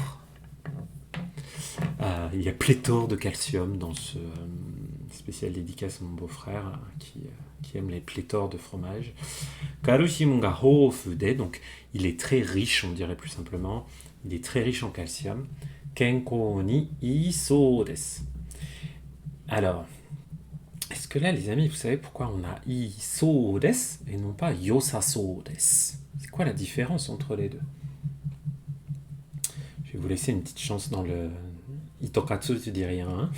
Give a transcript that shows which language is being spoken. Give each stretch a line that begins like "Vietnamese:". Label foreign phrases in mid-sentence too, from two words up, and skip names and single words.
French: Il y a pléthore de calcium dans ce spécial dédicace à mon beau-frère qui aime les pléthores de fromage.
Japanese: カルシウムが豊富で,
French: donc il est très riche, on dirait plus simplement. Il est très riche en calcium.
Japanese: 健康にいいそうです.
French: Alors, est-ce que là, les amis, vous savez pourquoi on a
Japanese: いいそうです
French: et non pas
Japanese: よさそうです?
French: C'est quoi la différence entre les deux? Je vais vous laisser une petite chance dans le... Itokatsu, tu dis rien. Hein.